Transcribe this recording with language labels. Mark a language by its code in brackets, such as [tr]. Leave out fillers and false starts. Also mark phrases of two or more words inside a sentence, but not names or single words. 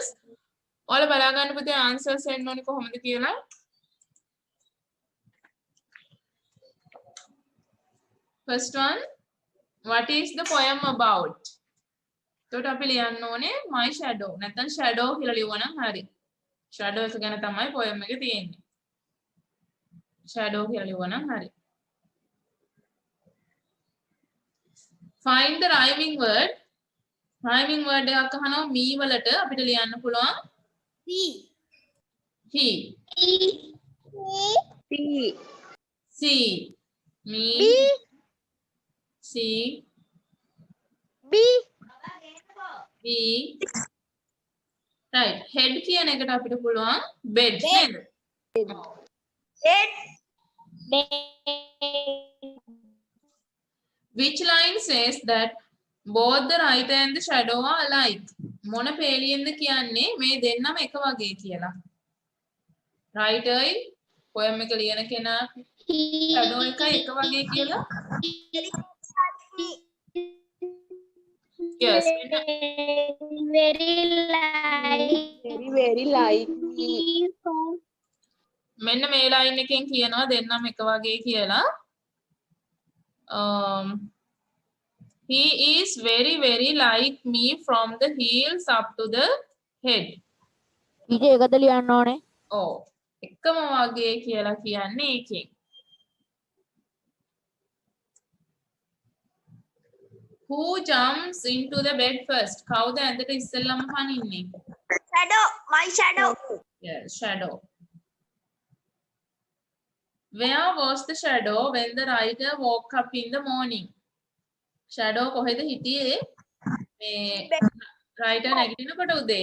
[si] ඔයාලා බලා ගන්න පුතේ answers එන්න ඕනේ කොහොමද කියලා. [en] First one, what is the poem about? [si] එතකොට අපි ලියන්න ඕනේ [en] my shadow. [si] නැත්නම් shadow කියලා ලියුවනම් හරි. shadow එක ගැන තමයි poem එකේ තියෙන්නේ. shadow කියලා ලියුවනම් හරි. [en] Find the rhyming word. Rhyming word [si] එකක් අහනවා me වලට අපිට ලියන්න පුළුවන් he. [en] C. Me. C. B. Right. [si] Head කියන එකට අපිට පුළුවන් bed නේද? [en] Which line says that both the writer and the shadow are alike? [si] මොන පේලියෙන්ද කියන්නේ මේ දෙන්නම එක වගේ කියලා. රයිටර්යි පොයම් එක ලියන කෙනා ෂැඩෝ එකයි එක වගේ කියලා. [en] Yes. very like [si] මෙන්න මේ ලයින් එකෙන් කියනවා දෙන්නම එක වගේ කියලා. [en] He is very like me from the heels up to the head. [si] ටීචර් එකද ලියන්න ඕනේ. ඔව්. එකම වගේ කියලා කියන්නේ ඒකෙන්. [en] Who jumps into the bed first? [si] කවුද ඇඳට ඉස්සෙල්ලම පනින්නේ? [en] Shadow. My shadow. Yes, shadow. Where was the shadow when the writer woke up in the morning? [si] Shadow කොහෙද හිටියේ? මේ writer නැගිටිනකොට උදේ.